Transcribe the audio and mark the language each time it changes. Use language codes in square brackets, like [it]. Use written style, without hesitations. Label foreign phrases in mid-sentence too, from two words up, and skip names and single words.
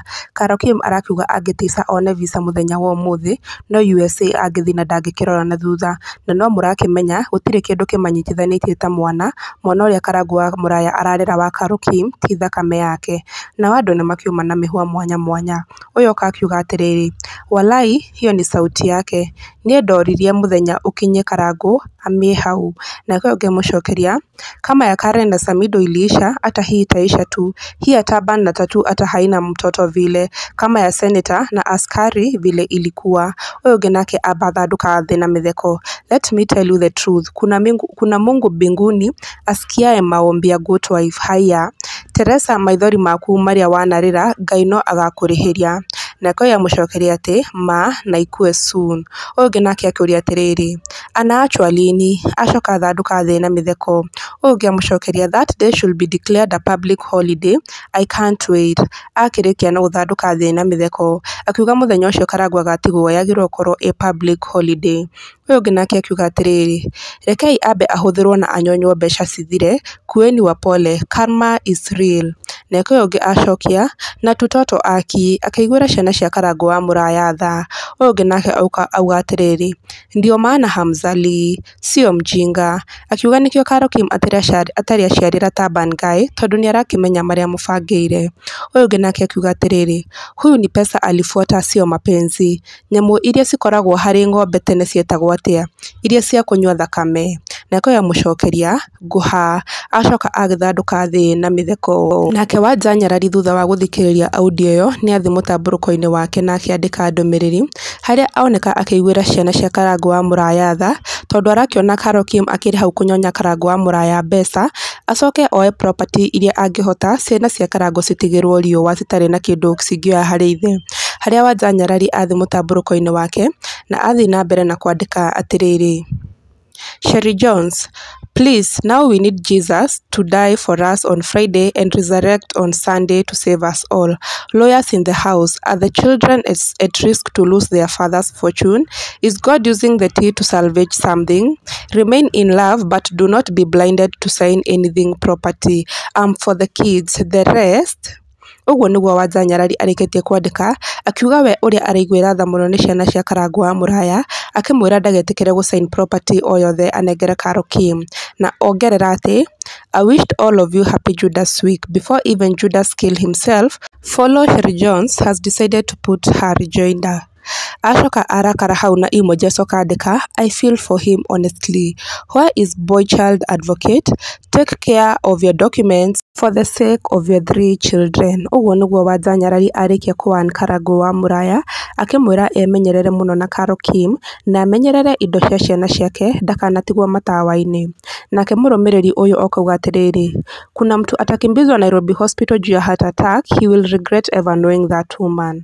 [ki] Carol Kim arakiuga angĩtica one visa mũthenya wa ũmũthĩ, no USA angĩthiĩ na ndangĩkĩrora na thutha, na no mũrakĩmenya gũtirĩ kĩndũ kĩmanyitithanĩtie ta mwana ũrĩa Karangũ wa Mũraya ararera wa Carol Kim ti thakame yake. Nao andũ nĩ makiuma na mĩhwa mwanya. Ũyũ oka akiuga atĩrĩrĩ, [sw] walai hiyo ni sauti yake, [ki] niĩ ndoririe mũthenya ukinye Karangũ amie hau. Nake ũngĩ mũcokeria, [sw] kama ya Karen na Samido iliisha hata hii itaisha tu, hii ya Turban na tattoo hata haina mtoto vile, kama ya Senator na askari vile ilikuwa. [ki] Ũyũ ũngĩ nake abathanduka thĩ na mĩtheko, [en] let me tell you the truth, [sw] kuna Mungu mbinguni asikiae maombi ya [en] good wife. [ki] Haya Teresa, maithori maku marĩa wanarĩra Ngai no agakũrĩhĩria. Nake ũyũ amũcokeria atĩ ma na ikue soon. Ũyũ ũngĩ nake akĩũria atĩrĩrĩ, [sw] anaachwa lini? [ki] Acoka athanduka thĩ na mĩtheko. Ũyũ ũngĩ amũcokeria, [en] that day should be declared a public holiday, I can't wait. [ki] Akĩrĩkia na gũthanduka thĩ na mĩtheko, akiuga mũthenya ũcio Karangũ agatigwo yagĩrĩirwo gũkorwo [en] a public holiday. [ki] Ũyũ ũngĩ nake akiuga atĩrĩrĩ, rekei ambe ahũthĩrwo na anyonywo mbeca cithire, kueni wa pole, [en] karma is real. [ki] Nake ũyũ ũngĩ acokia, na tutoto aki, akĩiguĩra ciana cia Karangũ wa Mũraya tha. Ũyũ ũngĩ nake auga atĩrĩrĩ, [sw] ndio maana Hamzali sio mjinga. [ki] Akiuga nĩkĩo Carol Kim atarĩ aciarĩra Turban Guy tondũ nĩ arakĩmenya marĩa mũbangĩire. Ũyũ ũngĩ nake akiuga atĩrĩrĩ, [sw] huyu ni pesa alifuata sio mapenzi. [ki] Nyamũ iria cikoragwo harĩ ng'ombe tene cietagwo atĩa? Iria cia kũnyua thakame. Nake ũyũ amũcokeria, ngũha. Acoka agĩthandũka thĩ na mĩtheko. Nake Wanja Nyarari thutha wa gũthikĩrĩria audio ĩyo nĩ athi mũtambũrũko-inĩ wake na akĩandĩka ndũmĩrĩri harĩa aoneka akĩiguĩra ciana cia Karangũ wa Mũraya tha, tondũ arakĩona Carol Kim akĩrĩ hau kũnyonya Karangũ wa Mũraya mbeca, acoke oe property iria angĩhota ciana cia Karangũ citigĩrwo riũa citarĩ na kĩndũ cingĩoya harĩ ithe. Harĩa Wanja Nyarari athi mũtambũrũko-inĩ wake na athi na mbere na kwandĩka atĩrĩrĩ, [en] Sherry Jones, Please, now we need Jesus to die for us on Friday and resurrect on Sunday to save us all. Lawyers in the house, are the children at risk to lose their father's fortune? Is God using the tea to salvage something? Remain in love, but do not be blinded to sign anything property. For the kids, the rest. [ki] Ũguo nĩguo Wanja Nyarari arĩkĩtie kwandĩka akiuga we ũrĩa araiguĩra tha mũno nĩ ciana cia Karangũ wa Mũraya akĩmwĩra ndagetĩkĩre gũsign property o yothe anengere Carol Kim, na ongerera atĩ [en] I wished all of you happy Judas week before even Judas killed himself. Follow Sherry Jones has decided to put her rejoinder. Acoka arakara hau na emoji acoka andĩka I feel for him honestly. Where is boy child advocate? Take care of your documents for the sake of your 3 children. [ki] Ũguo nĩguo Wanja Nyarari arĩkia kũwan Karangũ wa Mũraya akĩmwĩra emenyerere mũno na Carol Kim na amenyerere indo cia ciana ciake ndakanatigwo matawa-inĩ. Nake mũrũmĩrĩri ũyũ akauga atĩrĩrĩ, [sw] kuna mtu atakimbizwa Nairobi hospital juu ya [en] heart attack, he will regret ever knowing that woman.